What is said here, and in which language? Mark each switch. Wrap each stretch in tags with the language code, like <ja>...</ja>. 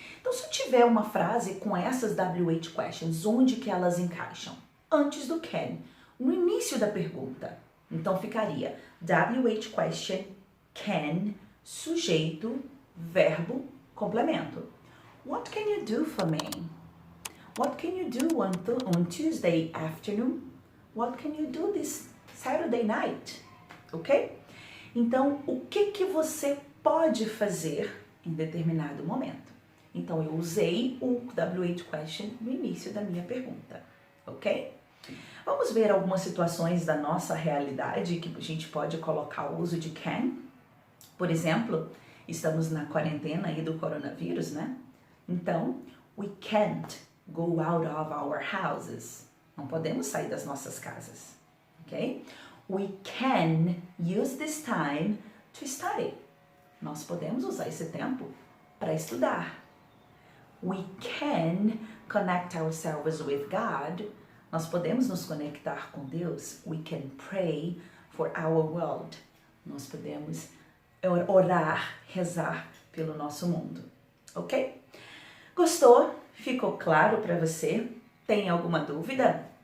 <pt>Então, se eu tiver uma frase com essas WH questions, onde que elas encaixam? Antes do can, no início da pergunta. Então, ficaria WH question, can, sujeito, verbo, complemento.</pt> <en>What can you do for me? What can you do on Tuesday afternoon? What can you do this Saturday night?</en> <pt>Ok? Então, o que você pode fazer em determinado momento? Então, eu usei o WH question no início da minha pergunta, ok? Vamos ver algumas situações da nossa realidade que a gente pode colocar o uso de can. Por exemplo, estamos na quarentena aí do coronavírus, né? Então,</pt> <en>we can't go out of our houses.</en> <pt>Não podemos sair das nossas casas, ok?</pt> <en>We can use this time to study.</en> <pt>Nós podemos usar esse tempo para estudar.</pt> <en>We can connect ourselves with God.</en> <pt>Nós podemos nos conectar com Deus.</pt> <en>We can pray for our world.</en> <pt>Nós podemos orar, rezar pelo nosso mundo, ok? Gostou? Ficou claro para você? Tem alguma dúvida?</pt>